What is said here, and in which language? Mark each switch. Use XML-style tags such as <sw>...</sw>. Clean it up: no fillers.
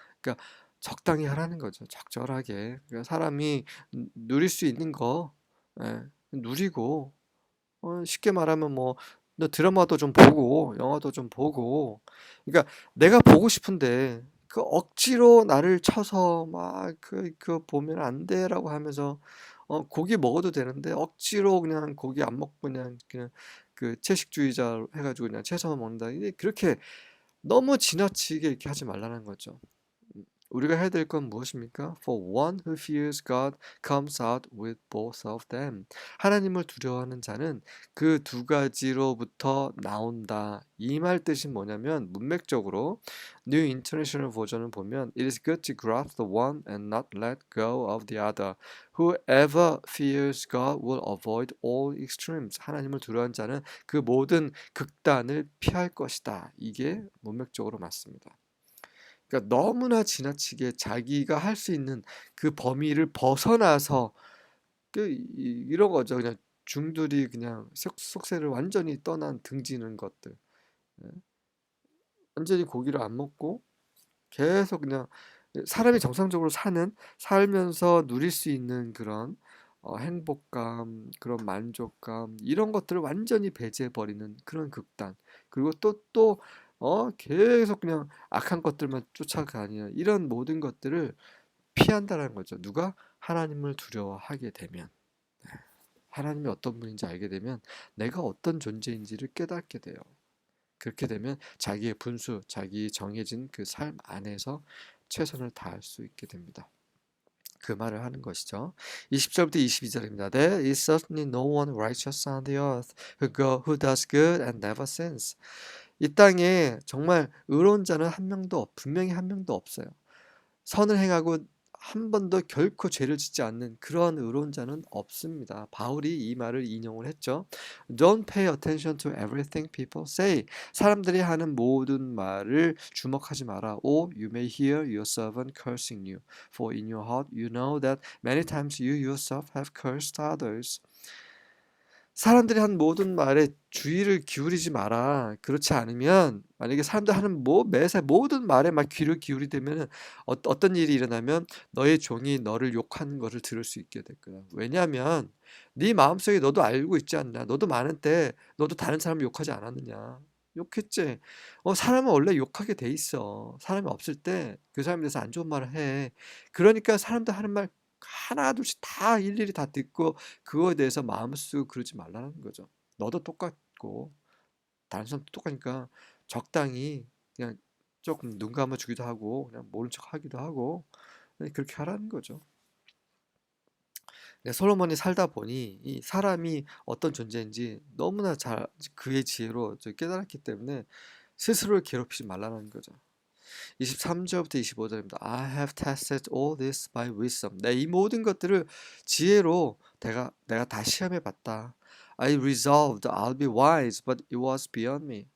<ko>그러니까 적당히 하라는 거죠. 적절하게. 그러니까 사람이 누릴 수 있는 거, 예, 누리고, 쉽게 말하면 뭐 너 드라마도 좀 보고 영화도 좀 보고, 그러니까 내가 보고 싶은데 그 억지로 나를 쳐서 막 그 보면 안 돼라고 하면서 고기 먹어도 되는데 억지로 그냥 고기 안 먹고 그냥 그 채식주의자 해가지고 그냥 채소만 먹는다. 이게 그렇게 너무 지나치게 이렇게 하지 말라는 거죠. 우리가 해야 될 건 무엇입니까?</ko> <en>For one who fears God comes out with both of them.</en> <ko>하나님을 두려워하는 자는 그 두 가지로부터 나온다. 이 말 뜻이 뭐냐면 문맥적으로 New International 버전을 보면</ko> <en>It is good to grasp the one and not let go of the other. Whoever fears God will avoid all extremes.</en> <ko>하나님을 두려워하는 자는 그 모든 극단을 피할 것이다. 이게 문맥적으로 맞습니다. 그러니까 너무나 지나치게 자기가 할 수 있는 그 범위를 벗어나서 이런 거죠. 그냥 중들이 그냥 속세를 완전히 떠난 등지는 것들. 예. 완전히 고기를 안 먹고 계속 그냥 사람이 정상적으로 살면서 누릴 수 있는 그런 행복감, 그런 만족감, 이런 것들을 완전히 배제해버리는 그런 극단. 그리고 계속 그냥 악한 것들만 쫓아가는 이런 모든 것들을 피한다는 거죠. 누가? 하나님을 두려워하게 되면. 하나님이 어떤 분인지 알게 되면 내가 어떤 존재인지를 깨닫게 돼요. 그렇게 되면 자기의 분수, 자기 정해진 그 삶 안에서 최선을 다할 수 있게 됩니다. 그 말을 하는 것이죠. 20절부터 22절입니다.</ko> <en>There is certainly no one righteous on the earth who does good and never sins.</en> <ko>이 땅에 정말 의로운 자는 분명히 한 명도 없어요. 선을 행하고 한 번도 결코 죄를 짓지 않는 그런 의로운 자는 없습니다. 바울이 이 말을 인용을 했죠.</ko> <en>Don't pay attention to everything people say.</en> <ko>사람들이 하는 모든 말을 주목하지 마라.</ko> <en>Or you may hear your servant cursing you. For in your heart you know that many times you yourself have cursed others.</en> <ko>사람들이 한 모든 말에 주의를 기울이지 마라. 그렇지 않으면 만약에 사람들 하는 매사 모든 말에 막 귀를 기울이되면은 어떤 일이 일어나면 너의 종이 너를 욕하는 것을 들을 수 있게 될 거야. 왜냐하면 네 마음속에 너도 알고 있지 않나. 너도 많은 때 너도 다른 사람 욕하지 않았느냐. 욕했지. 사람은 원래 욕하게 돼 있어. 사람이 없을 때 그 사람에 대해서 안 좋은 말을 해. 그러니까 사람들 하는 말 하나 둘씩 다 일일이 다 듣고 그거에 대해서 마음 쓰고 그러지 말라는 거죠. 너도 똑같고 다른 사람도 똑같으니까 적당히 그냥 조금 눈 감아 주기도 하고 그냥 모른 척 하기도 하고 그렇게 하라는 거죠. 네, 솔로몬이 살다 보니 이 사람이 어떤 존재인지 너무나 잘 그의 지혜로 깨달았기 때문에 스스로를 괴롭히지 말라는 거죠. 23절부터 25절입니다.</ko> <en>I have tested all this by wisdom.</en> <ko>이 모든 것들을 지혜로 내가 다 시험해 봤다.</ko> <en>I resolved I'll be wise, but it was beyond me.</en>